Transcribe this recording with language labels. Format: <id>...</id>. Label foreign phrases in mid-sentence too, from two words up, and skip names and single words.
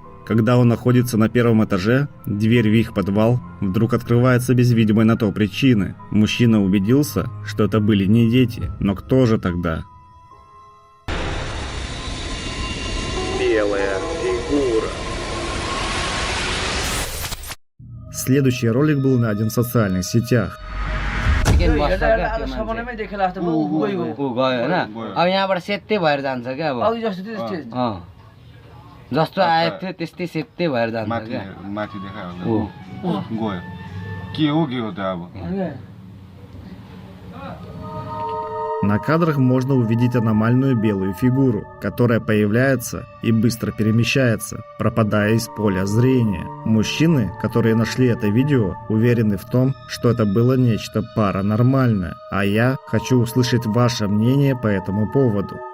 <ru>Когда он находится на первом этаже, дверь в их подвал вдруг открывается без видимой на то причины. Мужчина убедился, что это были не дети, но кто же тогда? Белая фигура. Следующий ролик был найден в социальных сетях.</ru> <ne>अब यहाँबाट सेत्तै भएर जान्छ क्या अब जस्तो आएको थियो त्यस्तै सेत्तै भएर जान्छ क्या माथि देखायो गयो के हो त अब</ne> <ru>На кадрах можно увидеть аномальную белую фигуру, которая появляется и быстро перемещается, пропадая из поля зрения. Мужчины, которые нашли это видео, уверены в том, что это было нечто паранормальное, а я хочу услышать ваше мнение по этому поводу.</ru>